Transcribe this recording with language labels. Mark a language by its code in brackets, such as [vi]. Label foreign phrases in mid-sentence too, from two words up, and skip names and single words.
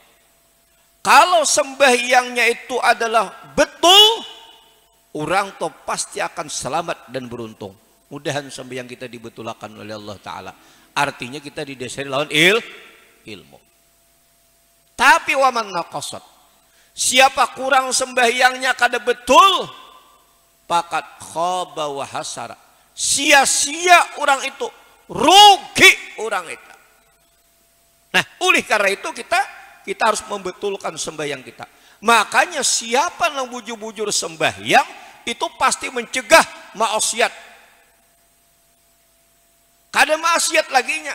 [id] Kalau sembahyangnya itu adalah betul, orang tuh pasti akan selamat dan beruntung. [bjn] Mudahan sembahyang kita dibetulkan oleh Allah Ta'ala. Artinya kita didasari lawan ilmu. [id] Tapi [ar] waman naqasat, [id] siapa kurang sembahyangnya kada betul, [ar] faqad khaba wa hasara, [id] sia-sia orang itu, rugi orang itu. Nah, oleh karena itu kita harus membetulkan sembahyang kita. [bjn] Makanya siapa yang bujur-bujur sembahyang itu pasti mencegah maksiat. Kada maksiat laginya.